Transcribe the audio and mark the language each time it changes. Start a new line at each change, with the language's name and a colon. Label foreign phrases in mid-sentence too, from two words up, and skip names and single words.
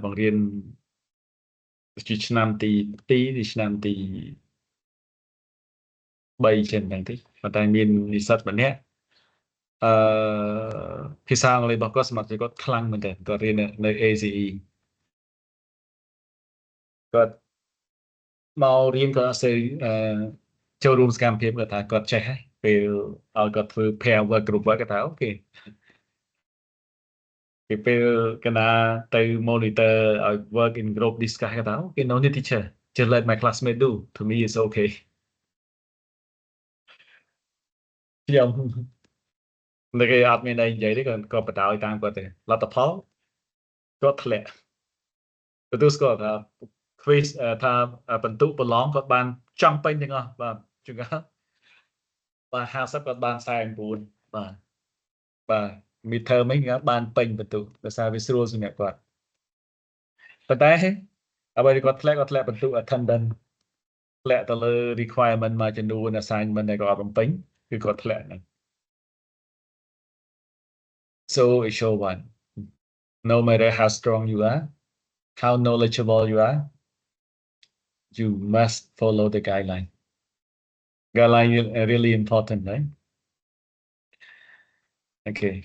Khmer: ជាឆ្នាំទី2ឆ្នាំទី3ចឹងហ្នឹងទេប៉ុន្តែមាននិស្សិតម្នាក់ភាសាអង់គ្លេសរបស់គាត់សមត្ថភាពគាត់ខ្លាំងមែនទែនគាត់រៀននៅ ACE គាត់មករៀនគាត់អត់សូវចូលរួមសកម្មភាពគាត់ថាគាត់ចេះហើយពេលឲ្យគាត់ធ្វើ
English: pair work group work
Khmer: គាត់ថាអូខេ ពេលកណាទៅ monitor ឲ្យ
English: work in group discuss
Khmer: គាត់ថាអូខេ
English: no need teacher just let my classmate do to me is okay
Khmer: ខ្ញុំនៅគេអត់ មានអីនិយាយទេគាត់បដ ாய் តាមគាត់ទេលទ្ធផលគាត់ធ្លាក់ទទួលស្គាល់ថា quiz ថាបន្ទុកប្រឡ ងគាត់បានចំពេញទាំងអស់បាទជួនកាលបាទ50គាត់បាន49បាទ midterm ហ្នឹងគាត់បានពេញបន្ទុកដោយសារវាស្រួលសម្រាប់គាត់ប៉ុន្តែអ្វីដែលគាត់ធ្លាក់បន្ទុក attendance ធ្លាក់ទៅលើ requirement មួយចំនួន assignment ដែលគាត់អត់បំពេញគឺគាត់ធ្លាក់ហ្នឹង
English: so it show one no matter how strong you are, how knowledgeable you are, you must follow the guideline. Guideline is really important, right? Okay.